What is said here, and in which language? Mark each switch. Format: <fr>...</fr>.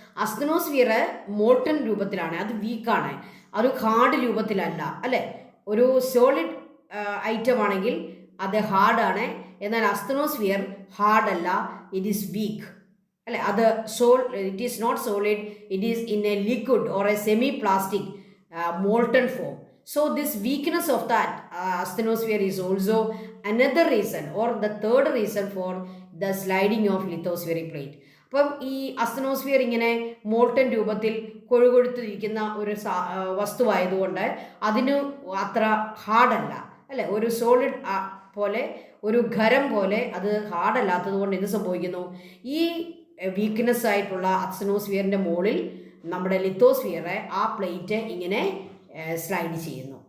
<ml>Asthenosphere molten രൂപത്തിലാണ്, അത് വീക്കാണ്, അത് ഹാർഡ് രൂപത്തിലല്ല അല്ലേ. ഒരു സോളിഡ് ഐറ്റം ആണെങ്കിൽ അത് ഹാർഡാണ്, എന്നാൽ അസ്തനോസ്ഫിയർ ഹാർഡല്ല,</ml> <en>it is weak</en> <ml>അല്ലേ.</ml> <en>അത് it is not solid, it is in a liquid or a semi plastic molten form. So this weakness of that asthenosphere is also another reason or the third reason for the sliding of lithospheric plate.</en> <ml>അപ്പം ഈ asthenosphere ഇങ്ങനെ molten രൂപത്തിൽ കൊഴുകൊഴുത്തിരിക്കുന്ന ഒരു വസ്തുവായതുകൊണ്ട് അതിന് അത്ര ഹാർഡല്ല അല്ലേ. ഒരു solid പോലെ, ഒരു ഖരം പോലെ അത് ഹാർഡല്ലാത്തത് കൊണ്ട് എന്ത് സംഭവിക്കുന്നു? ഈ വീക്ക്നെസ് ആയിട്ടുള്ള അസ്തനോസ്ഫിയറിൻ്റെ മുകളിൽ നമ്മുടെ ലിത്തോസ്ഫിയറെ ആ പ്ലേറ്റ് ഇങ്ങനെ സ്ലൈഡ് ചെയ്യുന്നു.</ml>